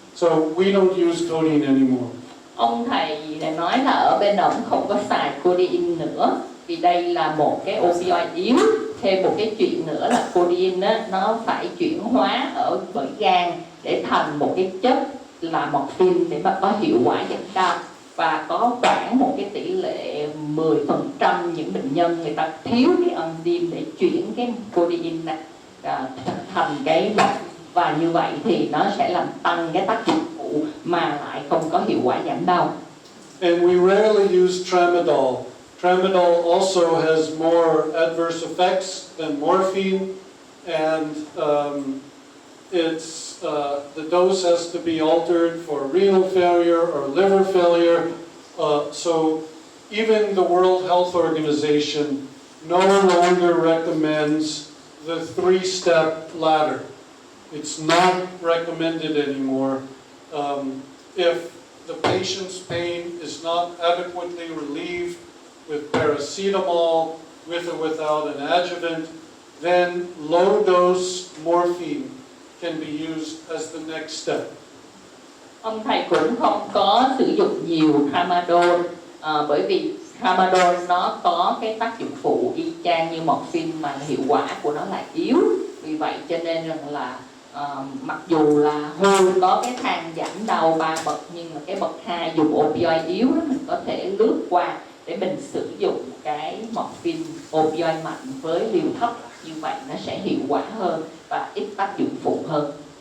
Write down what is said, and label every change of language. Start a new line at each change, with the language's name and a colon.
English: So we don't use codeine anymore.
Vietnamese: Ông thầy này nói là ở bên ổng không có xài codeine nữa vì đây là một cái opioid yếu. Thêm một cái chuyện nữa là codeine á, nó phải chuyển hóa ở bởi gan để thành một cái chất là morphine để mà có hiệu quả giảm đau. Và có khoảng một cái tỷ lệ 10% những bệnh nhân người ta thiếu cái enzyme để chuyển cái codeine này thành cái morphine, và như vậy thì nó sẽ làm tăng cái tác dụng phụ mà lại không có hiệu quả giảm đau.
English: And we rarely use tramadol. Tramadol also has more adverse effects than morphine, and the dose has to be altered for renal failure or liver failure. So even the World Health Organization no longer recommends the three-step ladder. It's not recommended anymore. If the patient's pain is not adequately relieved with paracetamol, with or without an adjuvant, then low-dose morphine can be used as the next step.
Vietnamese: Ông thầy cũng không có sử dụng nhiều tramadol, bởi vì tramadol nó có cái tác dụng phụ y chang như morphine mà hiệu quả của nó là yếu. Vì vậy cho nên rằng là mặc dù là WHO có cái thang giảm đau 3 bậc, nhưng mà cái bậc 2 dùng opioid yếu đó mình có thể lướt qua để mình sử dụng cái morphine opioid mạnh với liều thấp, như vậy nó sẽ hiệu quả hơn và ít tác dụng phụ hơn.